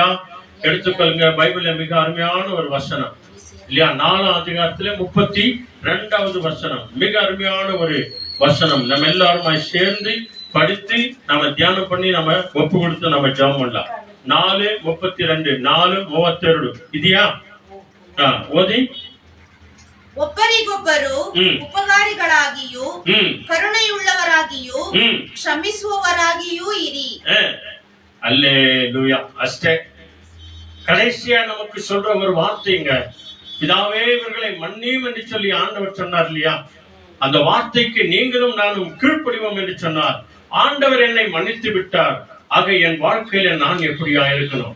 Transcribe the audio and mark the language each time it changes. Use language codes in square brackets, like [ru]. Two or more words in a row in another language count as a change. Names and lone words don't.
[ta] எடுத்துக்கொள்ளுங்க, பைபிள்ல மிக அருமையான ஒரு வசனம் இல்லையா? 4ஆம் அதிகாரத்துல 32வது வசனம் மிக அருமையான ஒரு வசனம். நம்ம எல்லாருமாய் சேர்ந்து படித்து நம்ம தியானம் பண்ணி நம்ம ஒப்பு கொடுத்து நம்ம ஜெபம் பண்ணலாம். [kn] 4:32 4:32 ಇದೆಯಾ? ಓದಿ. ಒಬ್ಬರಿಗೊಬ್ಬರು ಉಪಕಾರಿಗಳಾಗಿಯೂ ಕರುಣೆಯುಳ್ಳವರಾಗಿಯೂ ಕ್ಷಮಿಸುವವರಾಗಿಯೂ ಇರಿ. அல்லேலூயா. அಷ್ಟೇ. [ta] கடைசியா நமக்கு சொல்ற ஒரு வார்த்தைங்க, பிதாவே இவர்களை மன்னியும் என்று சொல்லி ஆண்டவர் சொன்னார் இல்லையா? அந்த வார்த்தைக்கு நீங்களும் நானும் கீழ்ப்படிவோம் என்று சொன்னார். ஆண்டவர் என்னை மன்னித்து விட்டார், ஆக என் வாழ்க்கையில நான் எப்படியா இருக்கணும்?